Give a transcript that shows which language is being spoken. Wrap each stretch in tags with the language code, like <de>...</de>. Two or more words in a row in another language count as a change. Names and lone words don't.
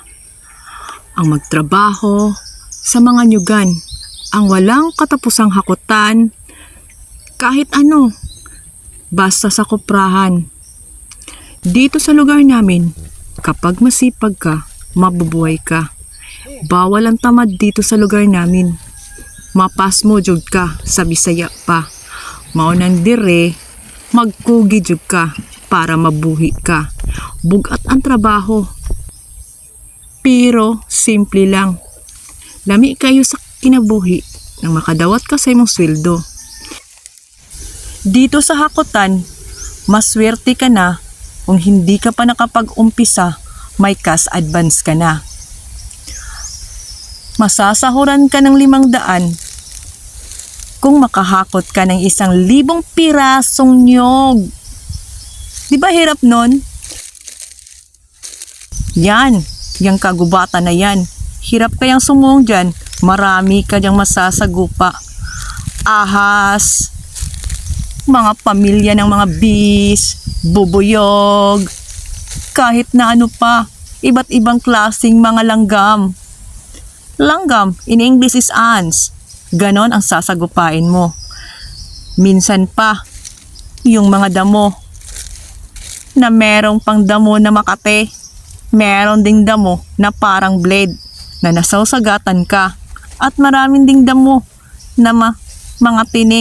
<tl>Ang magtrabaho sa mga nyugan, ang walang katapusang hakutan, kahit ano, basta sa kuprahan. Dito sa lugar namin, kapag masipag ka, mabubuhay ka. Bawal ang tamad dito sa lugar namin.</tl> <ceb>Mapas mo jud ka sa Bisaya pa. Maunang dire, magkugi jud ka para mabuhi ka. Bugat ang trabaho. Pero simple lang. Lami kayo sa kinabuhi nang makadawat ka sa imong sweldo.</ceb> <tl>Dito sa hakutan, maswerte ka na kung hindi ka pa nakapag-umpisa, may</tl> <en>cash advance</en> <tl>ka na. Masasahuran ka ng 500 kung makahakot ka ng 1,000 pirasong nyog. Di ba hirap nun? Yan, yung kagubatan na yan. Hirap kayang sumuong dyan, marami ka dyang masasagupa. Ahas, mga pamilya ng mga bis, bubuyog, kahit na ano pa, iba't ibang klaseng mga langgam. Langgam,</tl> <en>in English is ants.</en> <tl>Ganon ang sasagupain mo. Minsan pa, yung mga damo, na merong pang damo na makate, meron ding damo na parang blade, na nasawsagatan ka, at maraming ding damo na mga tinik.</tl>